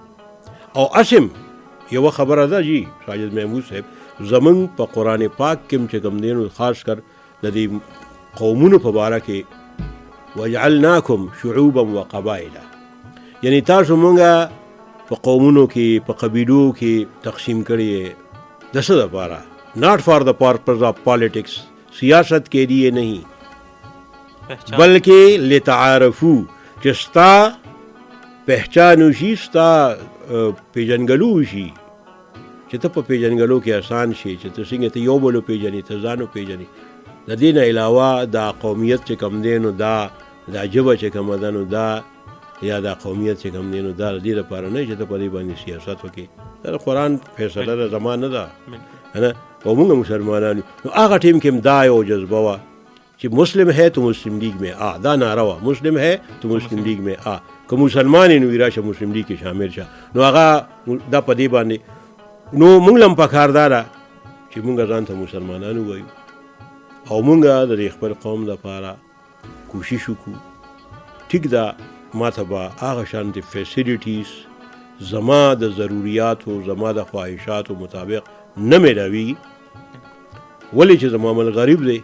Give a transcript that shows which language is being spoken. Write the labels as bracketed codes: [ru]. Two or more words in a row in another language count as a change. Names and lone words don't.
[ps] او اسم یو خبره ده جی ساجد محمود صاحب، زمونږ په قرآن پاک کې چې کوم دی نو خاص کر د دې قومونو په باره کې [ar] وجعلناکم شعوبا وقبائلا، [ps] یعنی تاسو مونږه په قومونو کې په قبیلو کې تقسیم کړی د څه دپاره؟ [en] not for the purpose of politics, [ur] سیاست کے لیے نہیں بلکہ [ps] لتعارفو، چې ستا پہچان وشي، ستا پیژنګلو وشي، چې ته په پیژنګلو کې آسان شي، چې ته څنګه ته یو بل وپېژنې، ته ځان وپېژنې. د دې نه علاوه دا قومیت چې کوم دی نو دا ژبه چې کومه ده نو دا یا دا قومیت چې کوم دی نو دا د دې لپاره نه چې ته په دې باندې سیاست وکړې. دا د قرآن فیصله ده، زما نه ده نه. او مونږ مسلمانان نو هغه ټیم کې دا یو جذبه وه چې [ur] مسلم ہے تو مسلم لیگ میں آ، [ps] دا نعره وه، [ur] مسلم ہے تو مسلم لیگ میں آ، [ps] که مسلمان یې نو راشه مسلم لیگ کې شامل شه. نو هغه دا په دې باندې نو مونږ له هم پکار دا ده چې مونږ ځان ته مسلمانان ووایو او مونږ د خپل قوم دپاره کوشش وکړو. ټیک ده ما ته به هغه شانتې فیسیلیټیز زما د ضروریاتو زما د خواهشاتو مطابق نه میلاویږي، ولې چې زما ملک غریب دی.